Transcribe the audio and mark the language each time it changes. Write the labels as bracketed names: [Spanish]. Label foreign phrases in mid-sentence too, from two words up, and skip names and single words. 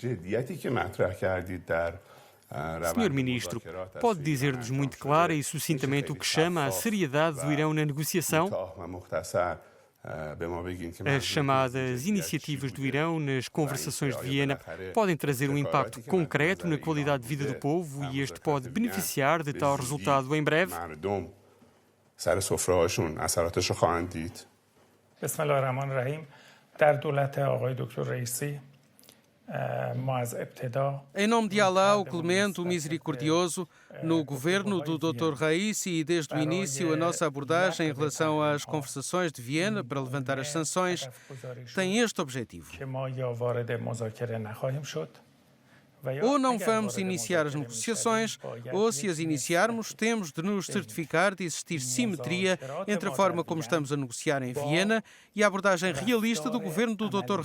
[Portuguese] Senhor Ministro, pode dizer-nos muito clara e sucintamente o que chama a seriedade do Irão na negociação? As chamadas iniciativas do Irão nas conversações de Viena podem trazer um impacto concreto na qualidade de vida do povo e este pode beneficiar de tal resultado em breve? [Arabic] Bismillahirrahmanirrahim. [Persian] در دولت آقای دکتر رئیسی [Portuguese] Em nome de Alá, o Clemente, o Misericordioso, no governo do Dr. Raisi e desde o início a nossa abordagem em relação às conversações de Viena para levantar as sanções tem este objetivo. Ou não vamos iniciar as negociações, ou se as iniciarmos, temos de nos certificar de existir simetria entre a forma como estamos a negociar em Viena e a abordagem realista do governo do Dr.